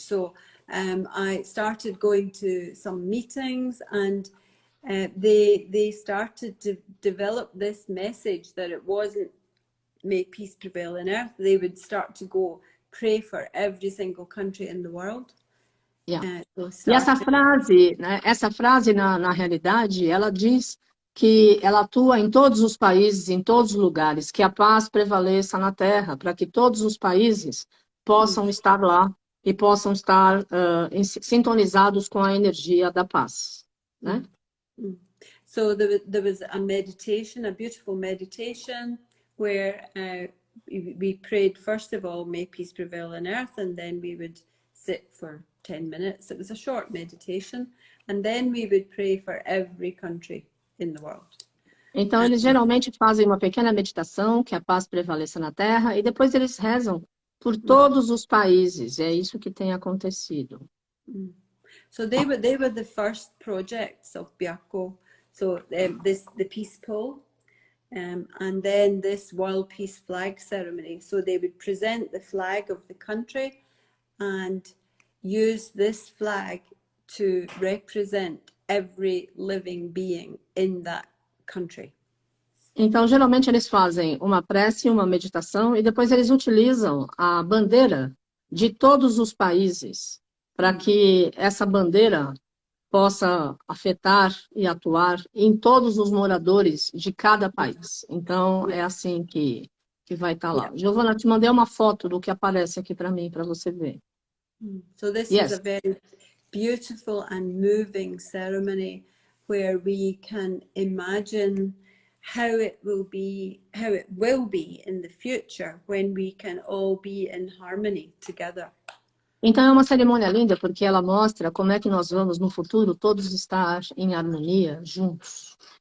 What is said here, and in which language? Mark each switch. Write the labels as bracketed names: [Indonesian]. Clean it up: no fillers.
[English] So I started going to some meetings, and they started to develop this message that it wasn't may peace prevail on earth. They would start to go pray for every single country in the world. Yeah. [Portuguese] E essa frase na realidade, ela diz que ela atua em todos os países, em todos os lugares, que a paz prevaleça na Terra, para que todos os países possam estar lá e possam estar sintonizados com a energia da paz, né? [English] So there was a meditation, a beautiful meditation, where we prayed, first of all, may peace prevail on earth, and then we would sit for 10 minutes. It was a short meditation, and then we would pray for every country in the world. [Portuguese] Então, eles geralmente fazem uma pequena meditação, que a paz prevaleça na Terra, e depois eles rezam por todos os países. É isso que tem acontecido. [English] So they were the first projects of Byakko. So the peace pole, and then this World Peace Flag Ceremony. So they would present the flag of the country and use this flag to represent every living being in that country. [Portuguese] Então, geralmente eles fazem uma prece, uma meditação, e depois eles utilizam a bandeira de todos os países para que essa bandeira possa afetar e atuar em todos os moradores de cada país. Então, é assim que vai estar lá. Giovanna, te mandei uma foto do que aparece aqui para mim, para você ver. [English] So this is a very beautiful and moving ceremony where we can imagine how it will be in the future when we can all be in harmony together. [Portuguese] Então é uma cerimônia linda porque ela mostra como é que nós vamos no futuro todos estar em harmonia juntos.